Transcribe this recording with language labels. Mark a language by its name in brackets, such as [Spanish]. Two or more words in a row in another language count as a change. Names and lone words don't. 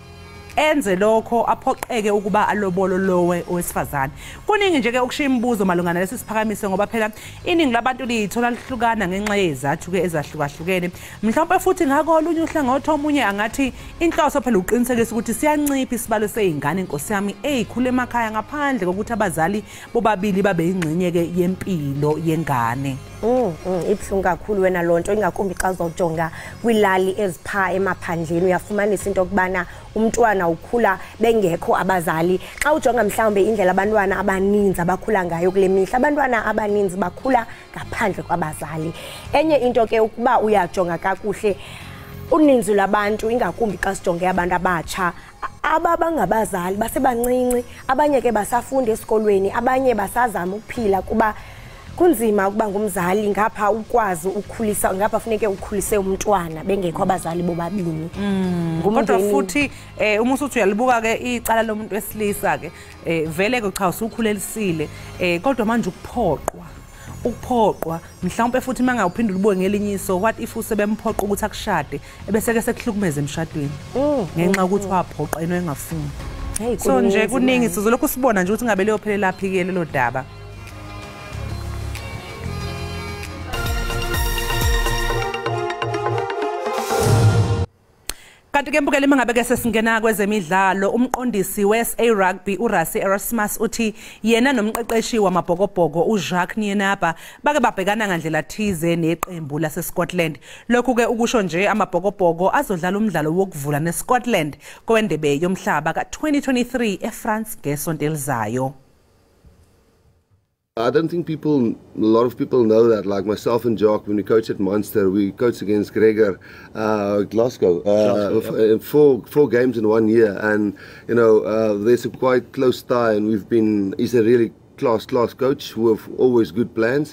[Zulu] enze lokho aphoqeke ukuba alobolo lowe owesifazane kuningi nje ke ukushiya imibuzo malungana lesi siphakamiso ngoba phela iningi labantu lithola lihlukana ngenxa yezathu ke ezahlukahlukene mhlawumbe futhi ngako olunye uhlangothi omunye angathi inhloso phela uqinisekisa ukuthi siyancipha isibalo seingane inkosi yami eyikhule emakhaya ngaphandle kokuthi abazali bobabili babe ingxenye ke yempilo yengane [Xhosa] ibhlungu kakhulu wena lonto ingakumbi xa uzojonga kwilali ezipha emaphandleni uyafumanisa into kubana umntwana ukhula bengekho abazali xa ujonga mhlawumbe indlela abantwana abaninzi abakhula ngayo kule mihla abantwana abaninzi bakhula ngaphandle kwabazali enye into ke ukuba uyajonga kakuhle uninzi labantu ingakumbi xa sijonge abantu abatsha ababangabazali basebancinci abanye ke basafunda esikolweni abanye basazama ukuphila kuba kunzima ukuba ngumzali ngapha ukwazi ukukhulisa ngapha funeke ukhulise umntwana bengekho abazali bobabini [Zulu] kodwa futhi uma usuthi uyalibuka ke icala lomuntu wesilisa ke vele ke cha usukhulelisile kodwa manje ukuphoqwa mhlawumbe futhi mangawuphindula ubuke ngelinyiso [English] what if [Zulu] usebemphoqa ukuthi akushade ebese ke sekuhlukumeza emshadweni ngenxa ukuthi waphoqa eno engafuni so nje kuningi sizolokhu sibona nje ukuthi ngabe leyo phela laphi ke lelo daba kanti ke mbukele mangabe ke sesingena kwezemidlalo umqondisi we-SA Rugby uRasi Erasmus uthi yena nomqeqeshi wamabhokobhoko uJacques Nienaba bake babhekana ngandlela thize neqembu laseScotland lokhu ke ukusho nje amabhokobhoko azodlala umdlalo wokuvula neScotland kwendebe yomhlaba ka2023 eFrance ngesonto elizayo. [English] I don't think a lot of people know that. Like myself and Jock, when we coach at Munster, we coached against Gregor, Glasgow, 4 games in 1 year, and you know there's a quite close tie, and he's a really class coach with always good plans.